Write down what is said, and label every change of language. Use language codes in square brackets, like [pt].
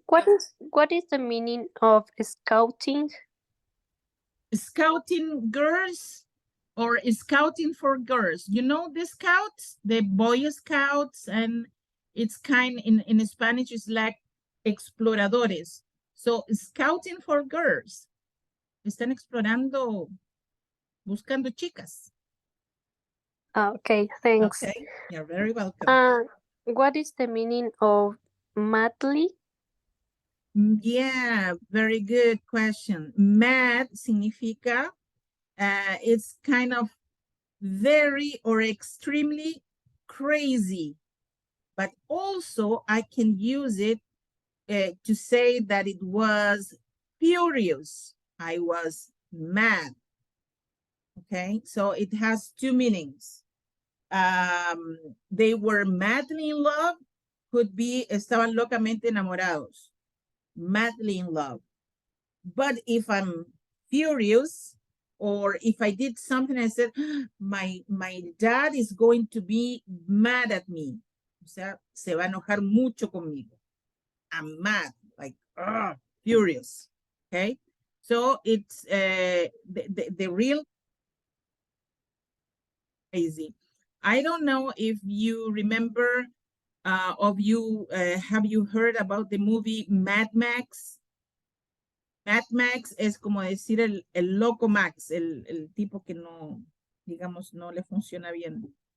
[en] What is the meaning of scouting? Scouting girls or scouting for girls. You know the scouts, the Boy Scouts, and it's kind in Spanish it's like exploradores. So scouting for girls. [es] Están explorando, buscando chicas. [en] Okay, thanks. Okay, you're very welcome. What is the meaning of madly? Yeah, very good question. Mad significa it's kind of very or extremely crazy. But also I can use it to say that it was furious. I was mad. Okay, so it has two meanings. They were madly in love, could be [es] estaban locamente enamorados. [en] Madly in love. But if I'm furious, or if I did something, I said, my dad is going to be mad at me. [es] O sea, se va a enojar mucho conmigo. [en] I'm mad, like, furious, okay? So it's the real crazy. I don't know if you remember, have you heard about the movie Mad Max? [es] Mad Max es como decir el loco Max, el tipo que no, digamos, no le funciona bien.